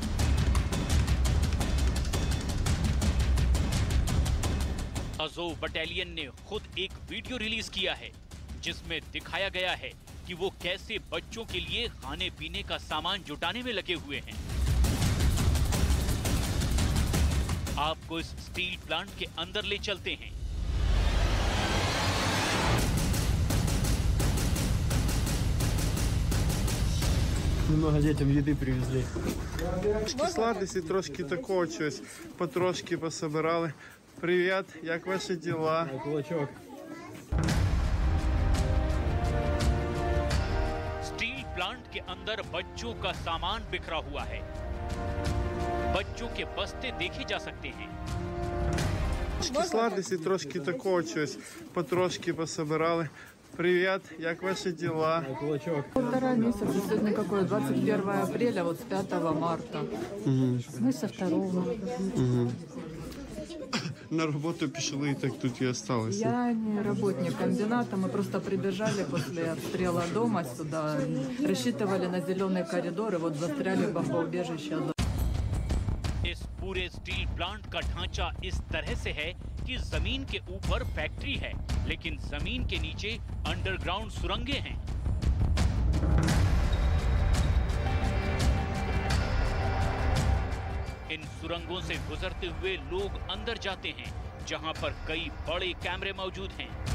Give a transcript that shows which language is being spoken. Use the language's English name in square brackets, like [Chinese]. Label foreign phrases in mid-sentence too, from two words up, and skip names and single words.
[Hindi] अज़ोव बटालियन ने खुद एक वीडियो रिलीज किया है जिसमें दिखाया गया है कि वो कैसे बच्चों के लिए खाने पीने का सामान जुटाने में लगे हुए हैं। आपको इस स्टील प्लांट के अंदर ले चलते हैं। [Russian] Много детям еды привезли. [Ukrainian] Сладості, трошки такого чогось, потрошки пособирали. Привіт, як ваші діла? Кулачок. [Hindi] स्टील प्लांट के अंदर बच्चों का सामान बिखरा हुआ है। बच्चों के बस्ते देखे जा सकते हैं। [Ukrainian] Сладості, трошки такого чогось, потрошки пособирали. Привіт, як ваші діла? Кулачок. [Russian] 1,5 месяца. Сегодня какое? 21 апреля, вот с 5 марта. Мы со 2. [Ukrainian] На роботу пішли і так тут і осталися. [Russian] Я не работник комбината, мы просто прибежали после обстрела дома сюда, рассчитывали на зеленый коридор и вот застряли в бомбоубежище. [Hindi] इस पूरे स्टील प्लांट का ढांचा इस तरह से है कि जमीन के ऊपर फैक्ट्री है, लेकिन जमीन के नीचे अंडरग्राउंड सुरंगें हैं। इन सुरंगों से गुजरते हुए लोग अंदर जाते हैं, जहां पर कई बड़े कैमरे मौजूद हैं।